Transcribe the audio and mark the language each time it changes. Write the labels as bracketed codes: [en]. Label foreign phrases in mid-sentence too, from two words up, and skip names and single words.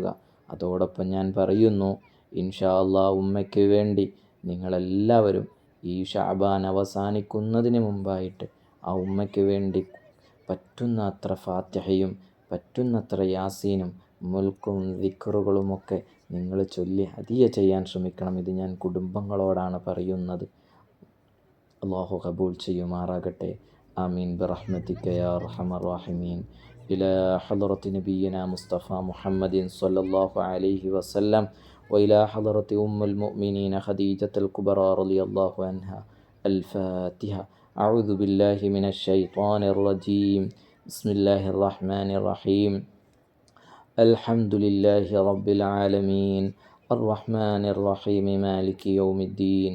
[ml] അതോടൊപ്പം ഞാൻ പറയുന്നു, [ar] إن شاء الله [ml] ഉമ്മയ്ക്ക് വേണ്ടി നിങ്ങളെല്ലാവരും ഈ ശഅബാൻ അവസാനിക്കുന്നതിന് മുമ്പായിട്ട് ആ ഉമ്മയ്ക്ക് വേണ്ടി പറ്റുന്ന അത്ര ഫാത്തിഹയും പറ്റുന്നത്ര യാസീനും മുൽക്കും ദിക്റുകളുമൊക്കെ നിങ്ങൾ ചൊല്ലി ഹദിയ ചെയ്യാൻ ശ്രമിക്കണം. ഇത് ഞാൻ കുടുംബങ്ങളോടാണ് പറയുന്നത്. അല്ലാഹു ഖബൂൽ ചെയ്യുമാറാകട്ടെ. [ar] آمين برحمتك يا أرحم الراحمين. إلى حضرة نبينا مصطفى محمد صلى الله عليه وسلم وإلى حضرة أم المؤمنين خديجة الكبرى رضي الله عنها. الفاتحة. أعوذ بالله من الشيطان الرجيم. بسم الله الرحمن الرحيم. الحمد لله رب العالمين الرحمن الرحيم مالك يوم الدين.